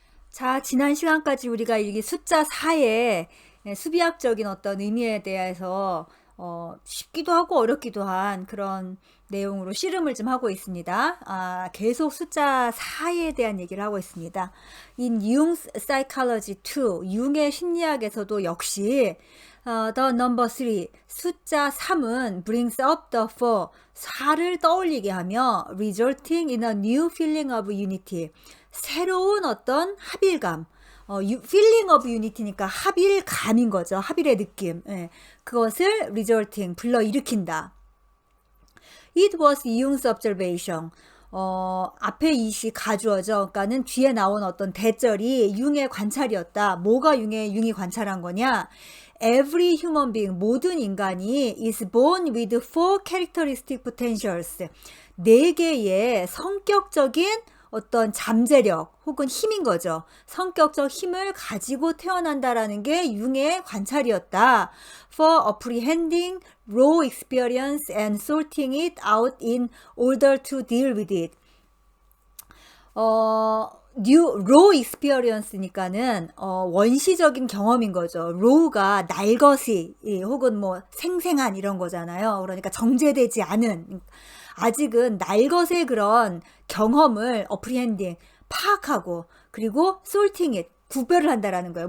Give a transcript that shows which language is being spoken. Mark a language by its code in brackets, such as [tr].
[ko] 자, 지난 시간까지 우리가 이 숫자 4의 수비학적인 어떤 의미에 대해서 쉽기도 하고 어렵기도 한 그런 내용으로 씨름을 좀 하고 있습니다. 계속 숫자 4에 대한 얘기를 하고 있습니다. [en] In Jung's Psychology 2, [ko] 융의 심리학에서도 역시 [en] the number 3, [ko] 숫자 3은 [en] brings up the 4, [ko] 4를 떠올리게 하며 [en] resulting in a new feeling of unity, [ko] 새로운 어떤 합일감, [en] feeling of unity니까 [ko] 합일감인 거죠. [en] 합일의 느낌. 예. 그것을 resulting, 불러일으킨다. It was Jung's observation. [ko] 앞에 이시 가주어죠. 그러니까는 뒤에 나온 어떤 대절이 융의 관찰이었다. 뭐가 융이 관찰한 거냐? [en] Every human being, [ko] 모든 인간이 [en] is born with four characteristic potentials. [ko] 네 개의 성격적인 어떤 잠재력 혹은 힘인 거죠. 성격적 힘을 가지고 태어난다라는 게 융의 관찰이었다. [en] For apprehending raw experience and sorting it out in order to deal with it. [ko] raw experience니까는 원시적인 경험인 거죠. raw가 날것이 혹은 뭐 생생한 이런 거잖아요. 그러니까 정제되지 않은, 아직은 날것의 그런 경험을 apprehending, 파악하고, 그리고 [en] sorting it, [ko] 구별을 한다라는 거예요.